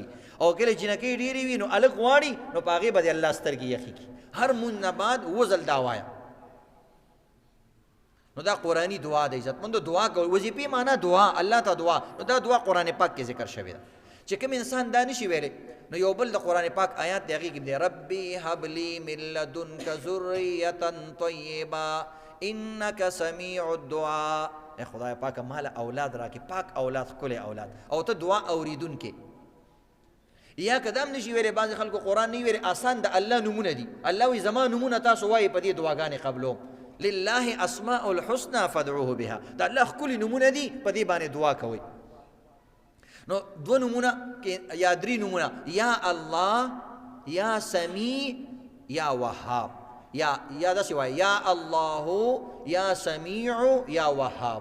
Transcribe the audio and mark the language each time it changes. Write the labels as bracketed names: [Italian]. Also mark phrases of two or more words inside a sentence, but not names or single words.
[Pashto] او کله جینکۍ ډېرې وي نو هلک غواړي نو په هغې به دې الله سترګې یخې کړي. هر مونځ نه بعد وزل دا وایه. نو دا قرآني دعا ده عزتمندو. دعا کول وظیفې معنا دعا الله ته دعا. نو دا دعا قرآن پاک کې ذکر شوې ده چې کوم انسان دا نشي ویلی نو یو بل د قرآن پاک آیات دی هغې کې دی [Arabic] ربي هب لي من لدنک ذریة طیبه انک سمیع الدعاء. [Pashto] ای خدای پاک مال اولاد راکې پاک اولاد ښکلی اولاد او ته دعا اوریدونکې. یا که دا هم نشي ویلی بعضې خلکو قرآن نه ویلی آسان د الله نومونه دي. الله وایي زما نومونه تاسو وایي په دې دعاګانې قبلوم. [Arabic] لله اسماء الحسنى فادعوه بها. [Pashto] دا الله ښکلي نومونه دي په دې باندې دعا کوئ. نو دو نمونه یا درې نمونه [Arabic] یا الله یا سمیع یا وهاب. [Pashto] یا داسې وایي [Arabic] یا الله یا سمیع یا وهاب.